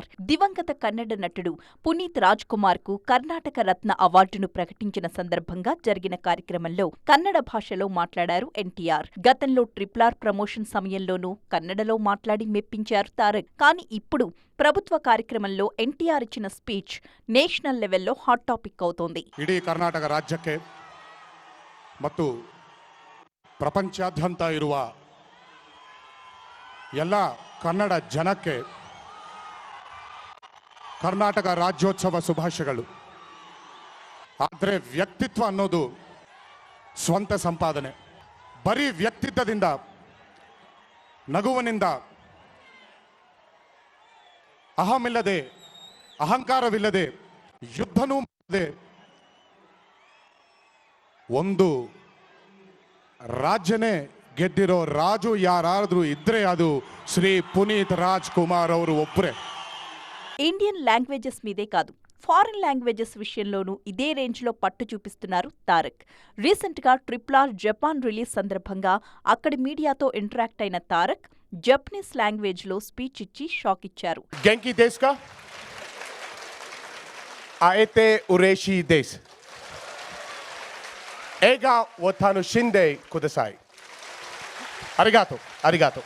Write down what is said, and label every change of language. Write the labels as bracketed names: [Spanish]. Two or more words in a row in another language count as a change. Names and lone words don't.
[Telugu] దివంగత కన్నడ నటుడు పునీత్ రాజ్ కుమార్ కు కర్ణాటక రత్న అవార్డును ప్రకటించిన సందర్భంగా జరిగిన కార్యక్రమంలో కన్నడ భాషలో మాట్లాడారు ఎన్టీఆర్. గతంలో RRR ప్రమోషన్ సమయంలోనూ కన్నడలో మాట్లాడి మెప్పించారు తారక్. కానీ ఇప్పుడు ప్రభుత్వ కార్యక్రమంలో ఎన్టీఆర్ ఇచ్చిన [English] speech national levello hot topic [Telugu] అవుతోంది. [Kannada] ಇಡೀ ಕರ್ನಾಟಕ ರಾಜ್ಯಕ್ಕೆ ಮತ್ತು ಪ್ರಪಂಚಾದ್ಯಂತ ಇರುವ ಎಲ್ಲ ಕನ್ನಡ ಜನಕ್ಕೆ ಕರ್ನಾಟಕ ರಾಜ್ಯೋತ್ಸವ ಶುಭಾಶಯಗಳು. ಆದರೆ ವ್ಯಕ್ತಿತ್ವ ಅನ್ನೋದು ಸ್ವಂತ ಸಂಪಾದನೆ. ಬರೀ ವ್ಯಕ್ತಿತ್ವದಿಂದ, ನಗುವಿನಿಂದ, ಅಹಮಿಲ್ಲದೆ, ಅಹಂಕಾರವಿಲ್ಲದೆ, ಯುದ್ಧನೂ ಮಾಡದೆ ಒಂದು ರಾಜ್ಯನೇ ಗೆದ್ದಿರೋ ರಾಜು ಯಾರಾದ್ರೂ ಇದ್ರೆ ಅದು శ్రీ పునీత్ రాజ్ కుమార్ ಅವರು ಒಬ್ಬರೇ. [English] Indian languages [Telugu] మీదే కాదు, [English] foreign languages [Telugu] విషయంలోనూ ఇదే రేంజ్లో పట్టు చూపిస్తున్నారు తారక్. రీసెంట్గా RRR జపాన్ రిలీజ్ సందర్భంగా అక్కడి మీడియాతో ఇంటరాక్ట్ అయిన తారక్ [English] Japanese languagelo speech [Telugu] ఇచ్చి షాక్ ఇచ్చారు. [Japanese] 元気ですか 会えて嬉しいです 映画を楽しんでください ありがとう ありがとう.